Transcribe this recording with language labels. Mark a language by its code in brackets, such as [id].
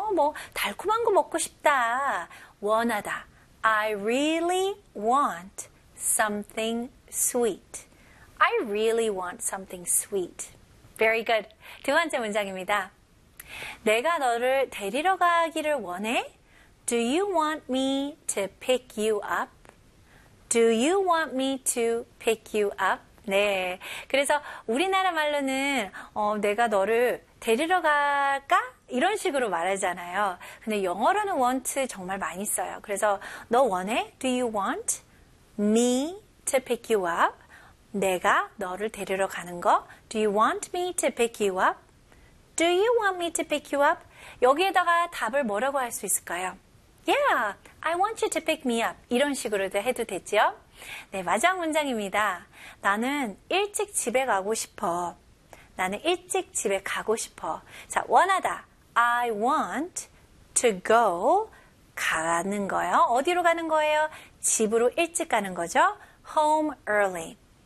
[ko] 뭐 달콤한 거 먹고 싶다. 원하다. [en] I really want something sweet. I really want something sweet. Very good. [ko] 두 번째 문장입니다. 내가 너를 데리러 가기를 원해? [en] Do you want me to pick you up? Do you want me to pick you up? [ko] 네, 그래서 우리나라 말로는 내가 너를 데리러 갈까? 이런 식으로 말하잖아요. 근데 영어로는 want 정말 많이 써요. 그래서 너 원해? [en] Do you want me to pick you up? [ko] 내가 너를 데리러 가는 거? [en] Do you want me to pick you up? Do you want me to pick you up? [ko] 여기에다가 답을 뭐라고 할 수 있을까요? [en] Yeah, I want you to pick me up. [ko] 이런 식으로도 해도 되죠? 네, 마지막 문장입니다. 나는 일찍 집에 가고 싶어. 나는 일찍 집에 가고 싶어. 자, 원하다. [en] I want to go [ko] 가는 거예요. 어디로 가는 거예요? 집으로 일찍 가는 거죠. [en] Home early.